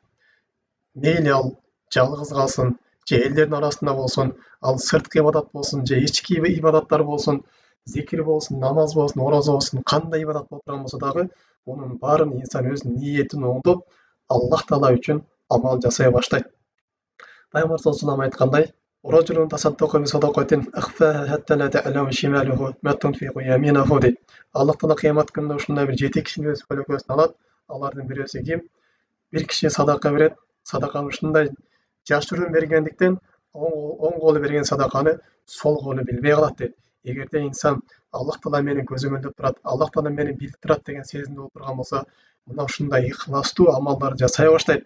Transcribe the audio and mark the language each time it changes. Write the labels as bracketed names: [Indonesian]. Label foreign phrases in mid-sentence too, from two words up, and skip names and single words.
[Kyrgyz] Мейли ал жалгыз калсын, же элдердин арасында болсун, ал сырткы ибадат болсун, же ички ибадаттар болсун, зикир болсун, намаз болсун, ораза болсун, кандай ибадат болуп турган болсо дагы, мунун баарын инсан өз ниетин оңдоп, Аллах Таала үчүн амал жасай баштайт. [Arabic] Пайгамбар صلى الله عليه [Kyrgyz] айткандай, [Arabic] "رجل تصدق بصدقة أخفاها حتى لا تعلم شماله ما تنفق يمينه" дейт. [Kyrgyz] Аллах Таала кыямат күнүндө ушундай бир 7 кишини өз көлөкөсүнө алат. Алардын бирөөсү ким? Бир киши садака берет. Садаканы ушундай жашыруун бергендиктен, оң колу берген садаканы сол колу билбей калат дейт. Эгерде инсан Аллах Таала мени көзөмөлдөп турат, Аллах Таала мени билип турат деген сезимде болуп турган болсо, мына ушундай ихластуу амалдарды жасай баштайт.